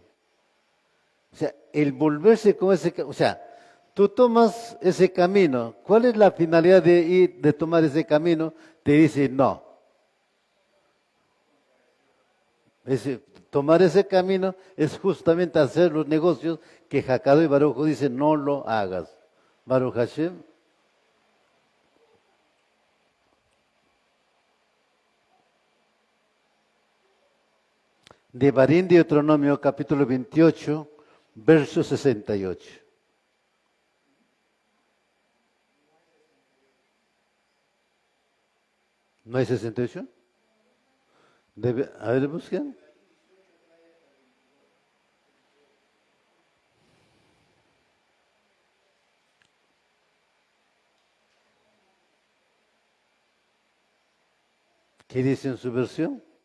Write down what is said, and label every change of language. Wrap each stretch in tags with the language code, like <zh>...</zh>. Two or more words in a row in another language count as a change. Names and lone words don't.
<es>O sea, el volverse con ese camino, o sea, tú tomas ese camino, ¿cuál es la finalidad de tomar ese camino? Te dice no. Tomar ese camino es justamente hacer los negocios que</es> <he>הקדוש ברוך הוא</he> <es>dice no lo hagas.</es> <he>ברוך השם.</he> <es>Devarim, Deuteronomio, capítulo 28, verso 68. ¿No hay 68? A ver, busquen. ¿Qué dice en su versión?</es>